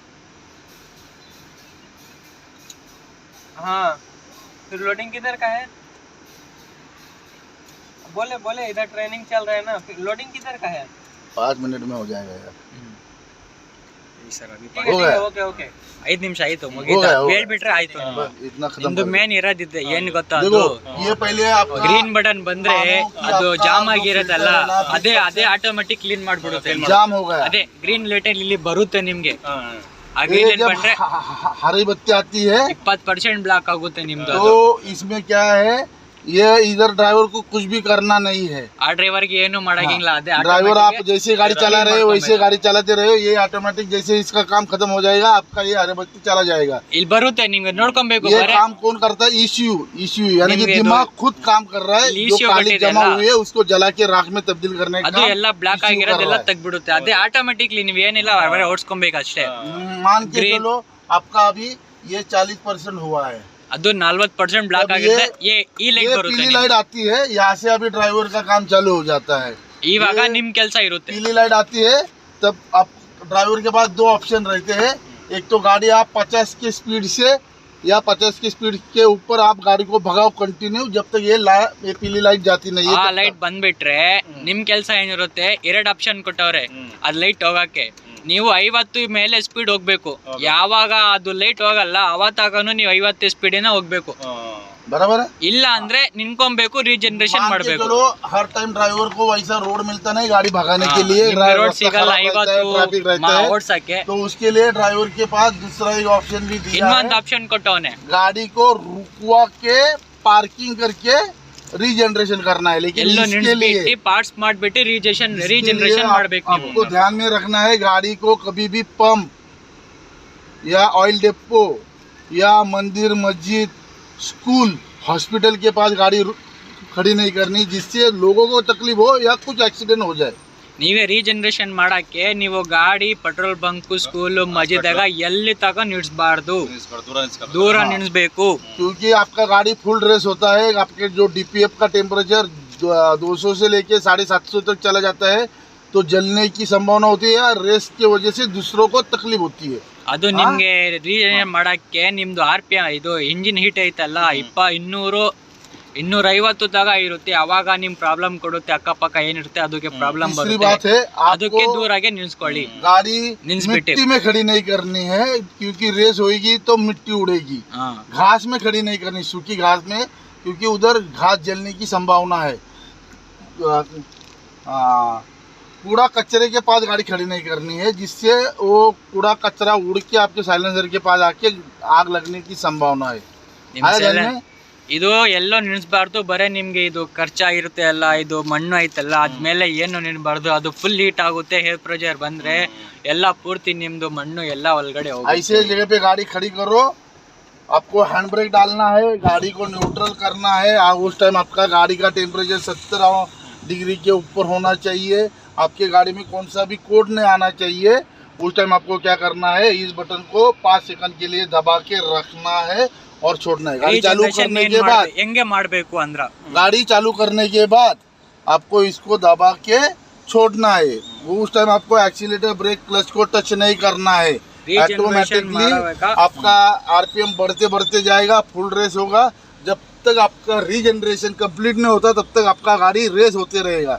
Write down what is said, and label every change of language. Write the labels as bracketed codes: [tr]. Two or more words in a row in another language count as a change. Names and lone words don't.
[hi] हाँ, फिर लोडिंग किधर का है? बोले बोले इधर ट्रेनिंग चल रहा है ना, फिर लोडिंग किधर का है? 5 मिनट में हो जाएगा यार। ठीक हो है गया। ओके ओके। [kn] 5 ನಿಮಿಷ ಆಯ್ತು, [hi] हो [kn] ಮುಗೀತು, [hi] गया, हो गया। [kn] ಹೇಳ್ಬಿಟ್ರೆ ಆಯ್ತು। [hi] बस इतना खत्म [kn] ನಿಮ್ದು [hi] कर दो। [kn] ಮೇನ್ ಇರೋದಿದೆ ಏನ್ ಗೊತ್ತಾ, [hi] देखो [kn] ಅದು [hi] ये पहले आपका [en] green button [kn] ಬಂದ್ರೆ ಅದು ಜಾಮ್ ಆಗಿರತ್ತಲ್ಲ, ಅದೇ ಆಟೋಮೆಟಿಕ್ ಕ್ಲೀನ್ ಮಾಡ್ಬಿಡುತ್ತೆ। [hi] जाम हो गया। [kn] ಅದೇ [en] green light [kn] ಇಲ್ಲಿ ಬರುತ್ತೆ ನಿಮ್ಗೆ, ಆ [hi] ये [en] green light [hi] जब [kn] ಬಂದ್ರೆ [hi] हरी बत्ती आती है [kn] 20% ಬ್ಲಾಕ್ ಆಗುತ್ತೆ ನಿಮ್ದು। [hi] तो इसमें क्या है, ये इधर ड्राइवर को कुछ भी करना नहीं है। [kn] ಆ ಡ್ರೈವರ್ಗೆ ಏನು ಮಾಡಂಗಿಲ್ಲ, ಅದೇ [hi] ड्राइवर आप automatic जैसे गाड़ी चला रहे हो वैसे गाड़ी चलाते रहे हो, ये ऑटोमेटिक जैसे इसका काम खत्म हो जाएगा आपका ये हरी बत्ती चला जाएगा। [kn] ಇಲ್ಲಿ ಬರುತ್ತೆ, ನಿಮ್ಗೆ ನೋಡ್ಕೊಬೇಕು। [hi] ये [kn] ಬರೇ [hi] काम कौन करता है, ECU यानी कि [kn] निम्गे [hi] दिमाग खुद काम कर रहा है। जो ECU काली बटे जमा देला। हुई है उसको जला के राख में तब्दील करने का [kn] ಅದು ಎಲ್ಲ ಬ್ಲಾಕ್ [hi] ECU कर [kn] ಆಗಿರೋದೆಲ್ಲ [hi] रहा है। [kn] ತೆಗ್ಬಿಡುತ್ತೆ, ಅದೇ ಆಟೋಮೆಟಿಕ್ಲಿ ನೀವ್ ಏನಿಲ್ಲ ಹೊರಗಡೆ ಓಡಿಸ್ಕೊಬೇಕು ಅಷ್ಟೇ। [hi] मान के Green- चलो आपका अभी ये 40% हुआ है। [kn] ಅದು 40% ಬ್ಲಾಕ್ [hi] अब [kn] ಆಗಿದೆ, ಈ ಲೈಟ್ [hi] ये [kn] ಬರುತ್ತೆ [hi] पीली [kn] ನಿಮ್ಗೆ। [hi] लाइट आती है, यहाँ से अभी ड्राइवर का काम चालू हो जाता है। [kn] ಇವಾಗ [hi] ये [kn] ನಿಮ್ ಕೆಲಸ ಇರುತ್ತೆ। [hi] पीली लाइट आती है तब आप ड्राइवर के पास 2 ऑप्शन रहते हैं, एक तो गाड़ी आप 50 की स्पीड से या 50 की स्पीड के ऊपर आप गाड़ी को भगाओ कंटिन्यू, जब तक ये पीली लाइट जाती नहीं है [kn] ಆ [hi] तब तक। [kn] ಲೈಟ್ ಬಂದ್ಬಿಟ್ರೆ ನಿಮ್ ಕೆಲ್ಸ ಏನಿರುತ್ತೆ, 2 ಆಪ್ಷನ್ ಕೊಟ್ಟವ್ರೆ ಅದ್ ಲೈಟ್ ಹೋಗಕ್ಕೆ. ನೀವು 50 ಮೇಲೆ ಸ್ಪೀಡ್ ಹೋಗ್ಬೇಕು. ಯಾವಾಗ ಅದು ಲೈಟ್ ಹೋಗಲ್ಲ ಅವತ್ತಾಗನು ನೀವು 50 ಸ್ಪೀಡಿನ ಹೋಗ್ಬೇಕು. [hi] बराबर है। [kn] ಇಲ್ಲ ಅಂದ್ರೆ ನಿನ್ಕೊಬೇಕು, ರೀಜನರೇಷನ್ [hi] मान के [kn] ಮಾಡ್ಬೇಕು. [hi] चलो हर टाइम ड्राइवर को वैसा रोड मिलता नहीं गाड़ी भगाने के लिए, [kn] ರೋಡ್ [hi] रास्ता [kn] ಸಿಗಲ್ಲ [hi] खराब रहता है, ट्रैफिक रहता है, [kn] ಓಡ್ಸಕ್ಕೆ. [hi] तो उसके लिए ड्राइवर के पास दूसरा एक ऑप्शन भी दिया [kn] ಇನ್ನೊಂದು [hi] है, [kn] ಆಪ್ಷನ್ ಕೊಟ್ಟವನೆ. [hi] गाड़ी को रुकवा के पार्किंग करके रीजनरेशन करना है। लेकिन [kn] ಎಲ್ಲೋ [hi] इसके लिए [kn] ನಿಲ್ಸ್ಬಿಟ್ಟು ಪಾರ್ಟ್ಸ್ ಮಾಡ್ಬಿಟ್ಟು ರೀಜನರೇಷನ್ ಮಾಡ್ಬೇಕು ನೀವು. [hi] आपको ध्यान में रखना है, गाड़ी को कभी भी पंप या [en] oil depot [hi] या मंदिर मस्जिद स्कूल हॉस्पिटल के पास गाड़ी खड़ी नहीं करनी, जिससे लोगों को तकलीफ हो या कुछ एक्सीडेंट हो जाए। [kn] ನೀವೇ ರೀಜನರೇಷನ್ ಮಾಡಕ್ಕೆ ನೀವು ಗಾಡಿ [en] petrol bunk, school, [kn] ಮಸ್ಜಿದಾಗ ಎಲ್ಲಿ ತಗ ನಿಲ್ಸಬಾರ್ದು, ದೂರ ನಿಲ್ಸ್ಬೇಕು. [hi] क्योंकि आपका गाड़ी [en] full race [hi] होता है, आपके जो DPF का टेम्परेचर 200 से लेके 750 तक चला जाता है, तो जलने की संभावना होती है, रेस की वजह से दूसरों को तकलीफ होती है। [kn] ಅದು ನಿಮ್ಗೆ ರೀಜನರೇಷನ್ ಮಾಡಕ್ಕೆ ನಿಮ್ದು RPM ಇದು [en] engine heat [kn] ಐತಲ್ಲ 250 ತಗ ಇರುತ್ತೆ. ಅವಾಗ ನಿಮ್ ಪ್ರಾಬ್ಲಮ್ ಕೊಡುತ್ತೆ, ಅಕ್ಕಪಕ್ಕ ಏನಿರುತ್ತೆ ಅದಕ್ಕೆ ಪ್ರಾಬ್ಲಮ್ [hi] तीसरी [kn] ಬರುತ್ತೆ. [hi] बात है, [kn] ಅದಕ್ಕೆ [hi] आपको [kn] ದೂರಾಗೆ ನಿಲ್ಸ್ಕೊಳ್ಳಿ. [hi] गाड़ी [kn] निल्सबिटे। [hi] मिट्टी में खड़ी नहीं करनी है, क्योंकि रेस होगी तो मिट्टी उड़ेगी। [kn] ಹಾ [hi] घास में खड़ी नहीं करनी, सूखी घास में, क्योंकि उधर घास जलने की संभावना है। कूड़ा कचरे के पास गाड़ी खड़ी नहीं करनी है, जिससे वो कूड़ा कचरा उड़ के आपके साइलेंसर के पास आके आग लगने की संभावना है। [kn] ನಿಮ್ [hi] आया ध्यान [kn] ಸೈಲೆನ್- [hi] में? [kn] ಇದು ಎಲ್ಲೋ ನಿಲ್ಸ್ಬಾರ್ದು. ಬರೇ ನಿಮ್ಗೆ ಇದು ಖರ್ಚಾಗಿರುತ್ತೆ ಅಲ್ಲ, ಇದು ಮಣ್ಣು ಐತಲ್ಲ, ಅದ್ಮೇಲೆ ಏನು ನಿಲ್ಬಾರ್ದು. ಅದು [en] full heat [kn] ಆಗುತ್ತೆ, [en] hair pressure [kn] ಬಂದ್ರೆ ಎಲ್ಲ ಪೂರ್ತಿ ನಿಮ್ದು ಮಣ್ಣು ಎಲ್ಲ ಒಳಗಡೆ ಹೋಗುತ್ತೆ. [hi] ऐसे जगह पे गाड़ी खड़ी करो, आपको [en] hand brake [hi] डालना है, गाड़ी को न्यूट्रल करना है। उस टाइम आपका गाड़ी का टेम्परेचर 70 डिग्री के ऊपर होना चाहिए, आपके गाड़ी में कौन सा भी कोड नहीं आना चाहिए। उस टाइम आपको क्या करना है, इस बटन को 5 सेकंड के लिए दबा के रखना है और छोड़ना है। गाड़ी चालू [kn] ರೀಜನರೇಷನ್ [hi] करने के बाद [kn] ಹೆಂಗೆ ಮಾಡ್ಬೇಕು ಅಂದ್ರ [hi] गाड़ी चालू करने के बाद आपको इसको दबा के छोड़ना है। उस टाइम आपको [en] accelerator, brake, clutch [hi] को टच नहीं करना है। [kn] ರೀಜನರೇಷನ್ [hi] ऑटोमेटिकली [kn] ಮಾಡಬೇಕಾ? [hi] आपका RPM बढ़ते बढ़ते जाएगा, [en] full race [hi] होगा। जब तक आपका [en] regeneration complete [hi] नहीं होता तब तक आपका गाड़ी रेस होते रहेगा।